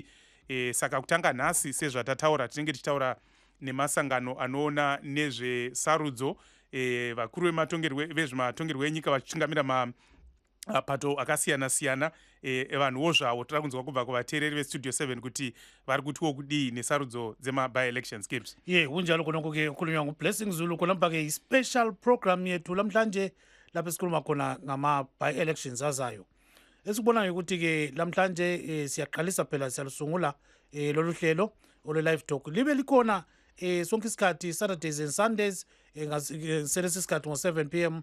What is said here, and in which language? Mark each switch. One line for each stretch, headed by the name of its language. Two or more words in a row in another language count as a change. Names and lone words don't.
Shona: Saka kutanga nhasi sezvatataura tinenge tichitaura nemasangano anoona nezvesarudzo, vakuru vezvematongerwo enyika vachitungamira mapato akasiyana-siyana, vanhuwo zvavo tiri kunzwa kubva kuvateereri vestudio 7 kuti vari kutiwo kudii nesarudzo dzema-by-elections. Gibbs
North Ndebele: kunjalo konoko-ke khulunywa nguBlessing Zulu khonapha-ke i-special program yethu lamhlanje lapho esikhuluma khona ngama-by-elections azayo. Esikubonayo ukuthi-ke lamhlanje siyaqalisa phela siyalusungula lolu hlelo ole-
English: live talk
North Ndebele: libe likhona sonke isikhathi
English: Saturdays and Sundays
North Ndebele: selesi isikhathi ngo-7 p.m.